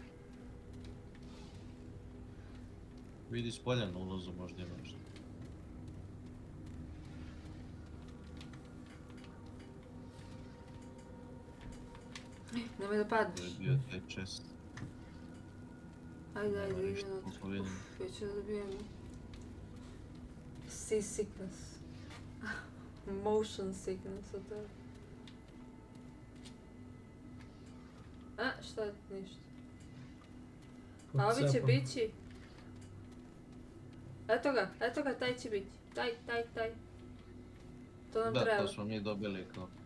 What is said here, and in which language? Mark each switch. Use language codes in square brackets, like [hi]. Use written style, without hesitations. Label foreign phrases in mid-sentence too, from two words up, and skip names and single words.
[sr] Vidi s polja na ulazu možda ima nešto. Nemoj da To padneš. je bio taj chest. Ajde, Nema idi ništa, unutra. koliko vidim. Ja ću da dobijem [en] sea sickness. Motion sickness [sr] od toga. A, šta? Ništa. A ovi će Odcepam. bići. Eto ga, taj će biti. Taj. To nam Da, treba. to smo mi dobili kao.